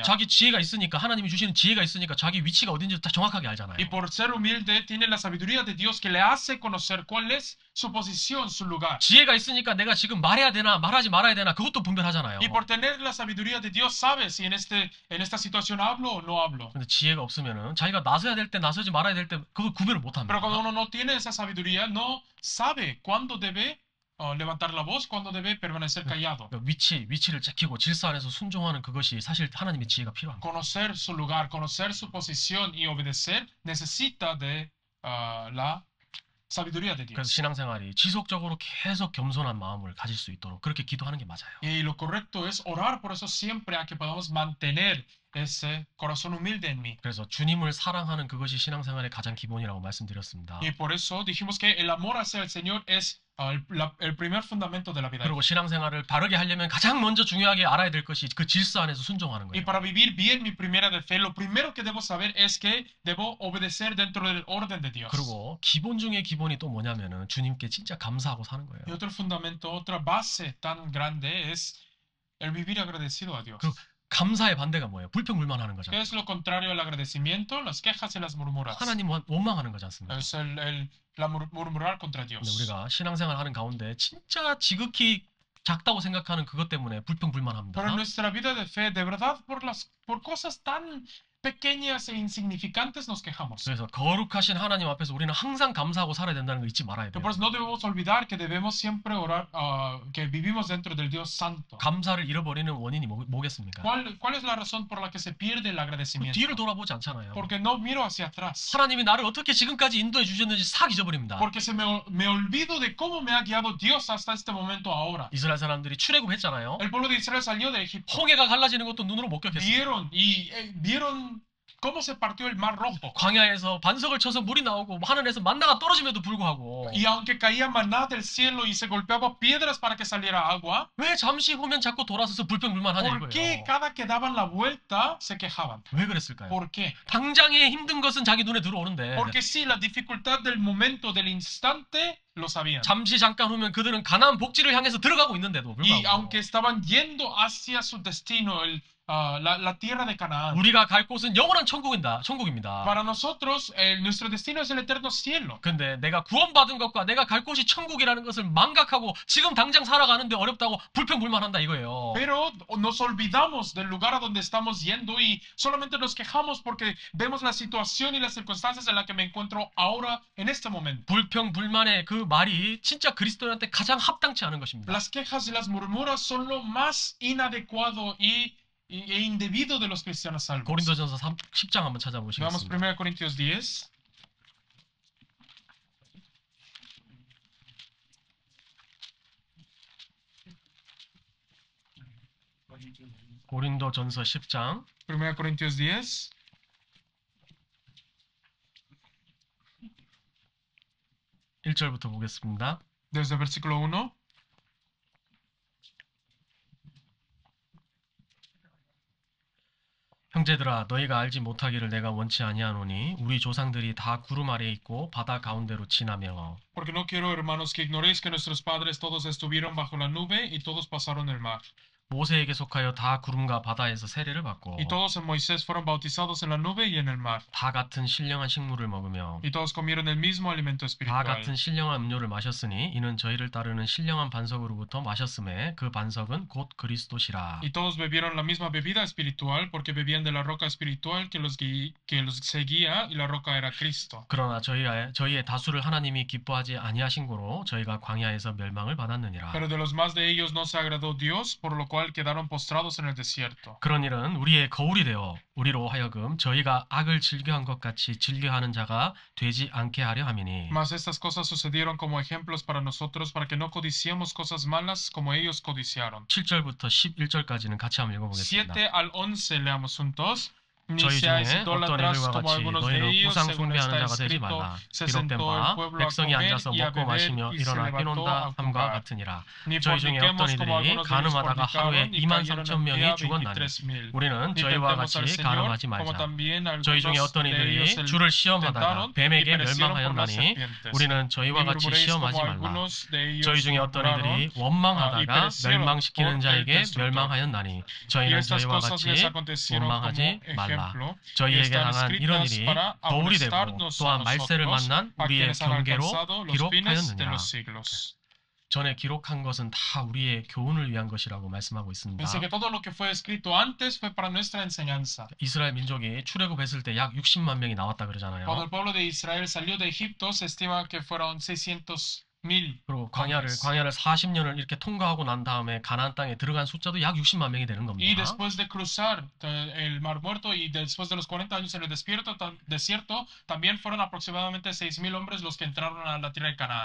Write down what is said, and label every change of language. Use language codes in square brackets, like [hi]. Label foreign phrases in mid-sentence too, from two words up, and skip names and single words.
[ko] 자기 지혜가 있으니까 하나님이 주시는 지혜가 있으니까 자기 위치가 어딘지 다 정확하게 알잖아요. [es] Y por ser humilde tiene la sabiduría de Dios que le hace conocer cuál es su posición, su lugar. [ko] 지혜가 있으니까 내가 지금 말해야 되나 말하지 말아야 되나 그것도 분별하잖아요. [es] Y por tener la sabiduría de Dios sabe si en esta situación hablo o no hablo. [ko] 근데 지혜가 없으면은 자기가 나서야 될 때 나서지 말아야 될 때 그걸 구별을 못 합니다. [es] Pero cuando uno no tiene esa sabiduría, no sabe cuándo debe levantar la voz, cuándo debe permanecer callado. [ko] 위치를 지키고 질서 안에서 순종하는 그것이 사실 하나님의 지혜가 필요한 거예요. [es] Conocer su lugar, conocer su posición y obedecer necesita de la sabiduría de [ko] 그래서 [es] Dios. [ko] 신앙생활이 지속적으로 계속 겸손한 마음을 가질 수 있도록 그렇게 기도하는 게 맞아요. [es] Y lo correcto es orar por eso siempre a que podamos mantener ese corazón humilde en mí. [ko] 그래서 주님을 사랑하는 그것이 신앙생활의 가장 기본이라고 말씀드렸습니다. [es] Y por eso dijimos que el amor hacia el Señor es el primer fundamento de la vida. [ko] 그리고 신앙생활을 바르게 하려면 가장 먼저 중요하게 알아야 될 것이 그 질서 안에서 순종하는 [es] Y [ko] 거예요. [es] para vivir bien mi primera de fe, lo primero que debo saber es que debo obedecer dentro del orden de Dios. [ko] 그리고 기본 중에 기본이 또 뭐냐면은 주님께 진짜 감사하고 사는 거예요. [es] Y otro fundamento, otra base tan grande es el vivir agradecido a Dios. [ko] 그 감사의 반대가 뭐예요? 불평불만하는 [es] ¿Qué [ko] 거잖아요. [es] es lo contrario al agradecimiento? Las quejas y las murmuras. [ko] 하나님 원망하는 거지 않습니까? [es] Es murmurar contra [ko] 근데 [es] Dios. [ko] 우리가 신앙생활 하는 가운데 진짜 지극히 작다고 생각하는 그것 때문에 불평불만합니다. [es] Pero en nuestra vida de fe, de verdad, por cosas tan pequeñas e insignificantes nos quejamos. [ko] 그래서 거룩하신 하나님 앞에서 우리는 항상 감사하고 살아야 된다는 거 잊지 말아야 돼요. [es] Por eso no debemos olvidar que debemos siempre orar, que vivimos dentro del Dios Santo. [ko] 감사를 잃어버리는 원인이 뭐겠습니까? [es] ¿Cuál es la razón por la que se pierde el agradecimiento? [ko] 뒤를 돌아보지 않잖아요. [es] Porque no miro hacia atrás. [ko] 하나님이 나를 어떻게 지금까지 인도해 주셨는지 싹 잊어버립니다. [es] Porque me olvido de cómo me ha guiado Dios hasta este momento ahora. [ko] 이스라엘 사람들이 출애굽했잖아요. [es] El pueblo de Israel salió de Egipto. [ko] 홍해가 갈라지는 것도 눈으로 목격했어요. [es] Vieron cómo se partió el mar rojo. [ko] 광야에서 반석을 쳐서 물이 나오고 하늘에서 만나가 떨어짐에도 불구하고 [es] Y aunque caía maná del cielo y se golpeaba piedras para que saliera agua, [ko] 왜 잠시 후면 자꾸 돌아서서 불평불만하냐 [es] ¿por qué [ko] 이거예요. [es] cada que daban la vuelta se quejaban? [ko] 왜 그랬을까요? [es] ¿Por qué? [ko] 당장에 힘든 것은 자기 눈에 들어오는데 [es] Porque sí, la dificultad del momento, del instante, lo sabían. [ko] 잠시 잠깐 후면 그들은 가나안 복지를 향해서 들어가고 있는데도 [es] Y [ko] 불구하고 [es] aunque estaban yendo hacia su destino, la tierra de Canaán, [ko] 우리가 갈 곳은 영원한 천국입니다. [es] para nosotros nuestro destino es el eterno cielo. [ko] 근데 내가 구원받은 것과 내가 갈 곳이 천국이라는 것을 망각하고 지금 당장 살아가는데 어렵다고 불평불만한다 이거예요. [es] Pero nos olvidamos del lugar a donde estamos yendo y solamente nos quejamos porque vemos la situación y las circunstancias en la que me encuentro ahora en este momento. [ko] 불평불만의 그 말이 진짜 그리스도인한테 가장 합당치 않은 것입니다. [es] Las quejas y las murmuras son lo más inadecuado e indebido de los cristianos salvos. [ko] 고린도전서 10장 한번 [es] Veamos [ko] 찾아보시겠습니다. [es] 1 Corintios 10. [ko] 고린도전서 10장 [es] 1 Corintios 10. [ko] 1절부터 보겠습니다. [es] Desde el versículo 1. [ko] 형제들아 너희가 알지 못하기를 내가 원치 아니하노니 우리 조상들이 다 구름 아래에 있고 바다 가운데로 지나며 [es] Porque no quiero, hermanos, que ignoréis que nuestros padres todos estuvieron bajo la nube y todos pasaron el mar. [ko] 모세에게 속하여 다 구름과 바다에서 세례를 받고 [es] Y todos en Moisés fueron bautizados en la nube y en el mar. [ko] 다 같은 신령한 식물을 먹으며 [es] Y todos comieron el mismo alimento [ko] 다 [es] espiritual. [ko] 같은 신령한 음료를 마셨으니 이는 저희를 따르는 신령한 반석으로부터 마셨음에 그 반석은 곧 그리스도시라. [es] Y todos bebieron la misma bebida espiritual porque bebían de la roca espiritual que los seguía y la roca era Cristo. [ko] 그러나 저희의 다수를 하나님이 기뻐하지 아니하신 고로 저희가 광야에서 멸망을 받았느니라. [es] Pero de los más de ellos no se agradó Dios, por lo cual quedaron postrados en el desierto. [ko] 그런 일은 우리의 거울이 되어 우리로 하여금 저희가 악을 즐겨한 것 같이 즐겨하는 자가 되지 않게 하려 함이니. [es] Mas estas cosas sucedieron como ejemplos para nosotros, para que no codiciemos cosas malas como ellos codiciaron. [ko] 7절부터 11절까지는 같이 한번 읽어보겠습니다. [es] 7 al 11 leamos juntos. Ni [ko] 저희 [es] seáis [ko] 중에 어떤 [es] idólatras [ko] 이들과 [es] como [ko] 같이 [es] algunos de [ko] 너희는 [es] ellos, [ko] 우상 [es] según [ko] 숭배하는 [es] está [ko] 자가 되지 [es] escrito, [ko] 말라. [es] se [ko] 기록된 [es] sentó el [ko] 바 [es] pueblo a [ko] 백성이 [es] comer [ko] 앉아서 [es] y a [ko] 먹고 [es] beber [ko] 마시며 [es] y se [ko] 일어나 [es] levantó [ko] 뛰논다 [es] a [ko] 함과 [es] jugar. [ko] 같으니라. [es] Ni [ko] 저희 중에 어떤 [es] forniquemos como [ko] 이들이 [es] algunos de ellos [ko] 간음하다가 하루에 [es] fornicaron y [ko] 2만 [es] cayeron [ko] 3천 [es] en [ko] 명이 [es] día [ko] 죽었나니 [es] 23,000. [ko] 우리는 [es] Ni [ko] 저희와 [es] tentemos al [ko] 같이 [es] Señor, [ko] 간음하지 [es] como [ko] 말자. [es] también [ko] 저희 중에 [es] algunos [ko] 어떤 [es] de [ko] 이들이 [es] ellos [ko] 주를 시험하다가 [es] tentaron y [ko] 뱀에게 [es] perecieron por las [ko] 멸망하였나니 [es] serpientes. [ko] 우리는 [es] Ni [ko] 저희와 같이 [es] murmuréis [ko] 시험하지 [es] como [ko] 말라. [es] algunos de ellos [ko] 저희 중에 어떤 [es] murmuraron [ko] 이들이 원망하다가 [es] perecieron [ko] 멸망시키는 [es] por el [ko] 자에게 [es] destructor. [ko] 멸망하였나니 [es] Y [ko] 저희는 [es] estas [ko] 저희와 [es] cosas les [ko] 같이 [es] acontecieron como [ko] 원망하지 말라. [es] ejemplo, que [ko] 저희에게 [es] están [ko] 당한 이런 [es] escritas [ko] 일이 [es] para [ko] 거울이 되고 [es] amonestarnos a [ko] 또한 말세를 [es] nosotros, [ko] 만난 [es] a [ko] 우리의 [es] quienes han [ko] 경계로 [es] alcanzado los fines de [ko] 기록하였느니라. [es] los siglos. [ko] 전에 기록한 것은 다 우리의 교훈을 위한 것이라고 말씀하고 있습니다. [es] Dice que todo lo que fue escrito antes fue para nuestra enseñanza. [ko] 이스라엘 민족이 출애굽했을 때 약 60만 명이 나왔다 그러잖아요. [es] Cuando el pueblo de Israel salió de Egipto, se estima que fueron 600,000. [ko] 그리고 광야를 40년을 이렇게 통과하고 난 다음에 가나안 땅에 들어간 숫자도 약 60만 명이 되는 [es] Y [ko] 겁니다. [es] después de cruzar el Mar Muerto y después de los 40 años en el desierto, también fueron aproximadamente 6,000 hombres los que entraron a la tierra de Canaán.